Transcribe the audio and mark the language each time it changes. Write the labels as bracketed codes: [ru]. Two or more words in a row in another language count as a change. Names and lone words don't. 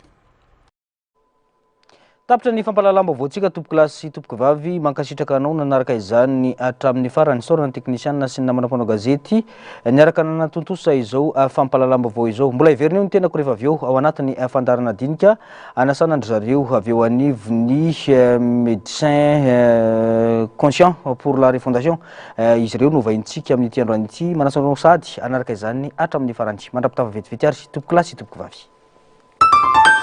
[mg] Tapitra ny fampalalam-baovao antsika tompoko lahy sy tompoko vavy mankasitraka anao nanaraka izany hatramin'ny farany saorana teknisianina sy ny namana mpanao gazety niaraka nanatontosa izao fampalalam-baovao izao. Mbola iverina eo ny tenako rehefa avy eo ao anatin'ny fandarana dinika anasana andry zareo avy eo anivony [fr] médecin conscient pour la refondation. [mg] Izy ireo no vaintsika amin'ny ity androany ity manasanao sady anaraka izany hatramin'ny farany. Mandrapitava vetivety ary tompoko lahy sy tompoko vavy.